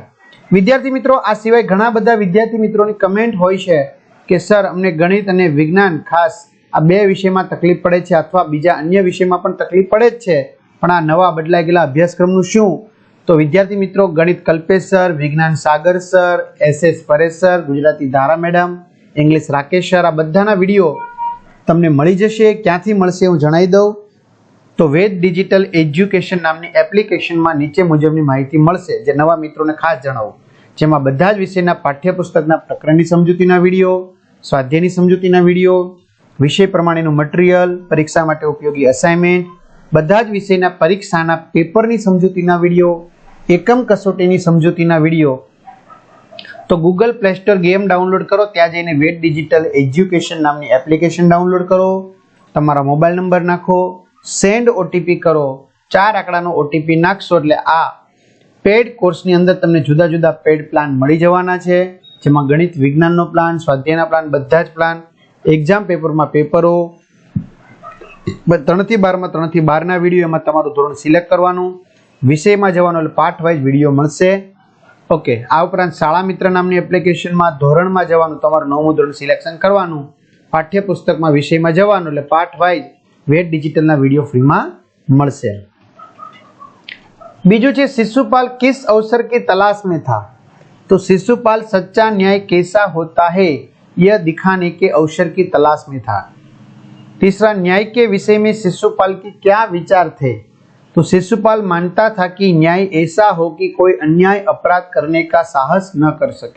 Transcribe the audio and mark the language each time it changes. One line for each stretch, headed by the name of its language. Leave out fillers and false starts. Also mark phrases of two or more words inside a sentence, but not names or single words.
Gujarati: વિદ્યાર્થી મિત્રો, આ સિવાય ઘણા બધા વિદ્યાર્થી મિત્રો કી કમેન્ટ હોય છે કે સર અમને ગણિત અને વિજ્ઞાન ખાસ આ બે વિષય મેં તકલીફ પડે છે અથવા બીજા અન્ય વિષય મેં પણ તકલીફ પડે જ છે, પણ આ નવા બદલાઈ ગેલા અભ્યાસક્રમનું શું? તો વિદ્યાર્થી મિત્રો, ગણિત કલ્પેશ સર, વિજ્ઞાન સાગર સર, એસએસ પરેશ સર, ગુજરાતી ધારા મેડમ, ઇંગ્લિશ રાકેશ સર, આ બધાના વિડિયો તમને મળી જશે। ક્યાંથી મળશે હું જણાવી દઉં। તો વેદ ડિજિટલ એજ્યુકેશન નામની એપ્લિકેશન મેં નીચે મુજબની માહિતી મળશે જે નવા મિત્રો ને ખાસ જણાવું, જેમાં બધા જ વિષયના પાઠ્યપુસ્તકના પ્રકરણની સમજૂતીના વિડિયો, સ્વાધ્યાયની સમજૂતીના વિડિયો, વિષય પ્રમાણેનું મટીરિયલ, પરીક્ષા માટે ઉપયોગી અસાઇનમેન્ટ, બધા જ વિષયના પરીક્ષાના પેપરની સમજૂતીના વિડિયો, એકમ કસોટીની સમજૂતીના વિડિયો। તો ગૂગલ પ્લે સ્ટોર ગેમ ડાઉનલોડ કરો, ત્યાં જઈને વેદ ડિજિટલ એજ્યુકેશન નામની એપ્લિકેશન ડાઉનલોડ કરો, તમારા મોબાઈલ નંબર નાખો,
English: send OTP
Gujarati: કરો, 4 આંકડાનો ઓટીપી નાખશો એટલે આ પેડ કોર્સની અંદર તમને જુદા જુદા
English: paid plan
Gujarati: મળી જવાના છે, જેમાં ગણિત વિજ્ઞાનનો પ્લાન, સ્વાધ્યાયના પ્લાન, બધા જ પ્લાન,
English: exam paper
Gujarati: મેં પેપરો 3 થી 12 મેં 3 થી 12 ના વિડિયો એમાં તમારું ધોરણ સિલેક્ટ કરવાનું, વિષય મેં જવાનું એટલે પાઠ વાઇઝ વિડિયો મળશે। ઓકે, આ ઉપરાંત શાળા મિત્ર નામની એપ્લિકેશન મેં ધોરણ મેં જવાનું તમારું 9મું ધોરણ સિલેક્શન કરવાનું, પાઠ્યપુસ્તક મેં વિષય મેં જવાનું એટલે પાઠ વાઇઝ વેદ ડિજિટલ ના વિડિયો ફ્રી મેં મળશે। બીજું છે,
Hindi: शिशुपाल किस अवसर की तलाश में था? तो शिशुपाल सच्चा न्याय कैसा होता है यह दिखाने के अवसर की तलाश में था। तीसरा, न्याय के विषय में शिशुपाल के क्या विचार थे? तो शिशुपाल मानता था कि न्याय ऐसा हो कि कोई अन्याय अपराध करने का साहस न कर सके।